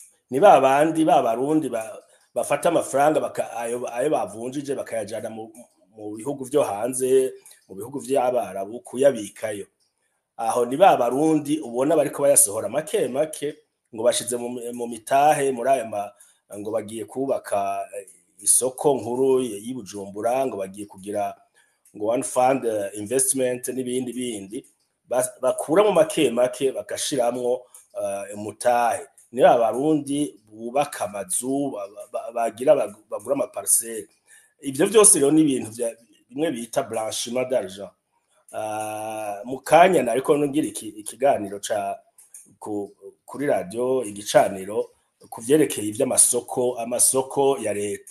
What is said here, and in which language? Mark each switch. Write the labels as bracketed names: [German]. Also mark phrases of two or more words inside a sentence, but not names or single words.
[Rundi] ni babandi b'abarundi bafata amafaranga ayo bavunjije bakayajana mu bihugu vyo hanze, mu bihugu vy'abarabu kuyabikayo. Aho ni babarundi ubona bariko bayasohora make make ngo bashize mu mitahe muri aya ngo bagiye kubaka isoko nkuru y'Ibujumbura, ngo bagiye kugira ngo [English] one fund investment [Rundi] n'ibindi bindi bakura mu make make bagashiramwo umutahe. Ni abarundi bubaka amazu bagura amaparcelle. Ivyo vyose rero ni ibintu bimwe bita [French] blanchiment d'argent. [Rundi] Mu kanya nariko ngira ikiganiro kuri radio igicaniro kuvyerekeye amasoko ya leta.